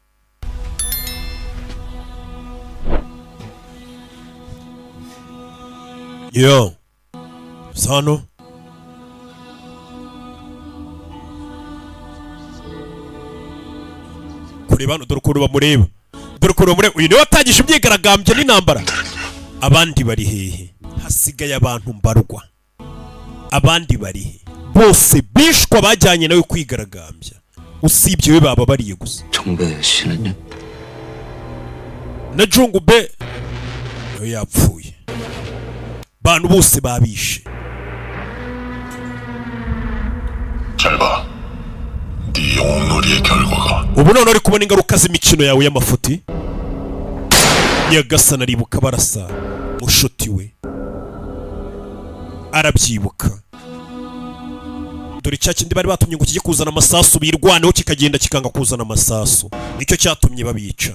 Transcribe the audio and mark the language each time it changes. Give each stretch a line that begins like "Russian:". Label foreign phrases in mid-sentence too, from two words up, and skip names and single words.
Kinyarwanda: yo sano kureba hano. dore ukuntu bamureba. dore ukuntu bamureba. uyu niwe watangije imyigaragambyo n'intambara. abandi bari hehe? hasigaye abantu mbarwa. abandi bari he? bose bishwa bajyanye nawe kwigaragambya, usibye we baba bariye gusa.
Korean: 정배 씨는요?
Kinyarwanda: na Jungube nawe yapfuye. bantu bose babishe.
Korean: 잘 봐. 네 영웅놀이의 결과가.
Kinyarwanda: ubu none uri kubona ingaruka z'imikino yawe y'amafuti. Nyagasani aribuka barasa mushuti we, arabyibuka. Dore cya kindi bari batumye ngo kijye kuzana amasasu birwaneho kikagenda kikanga kuzana amasasu, nicyo cyatumye babica.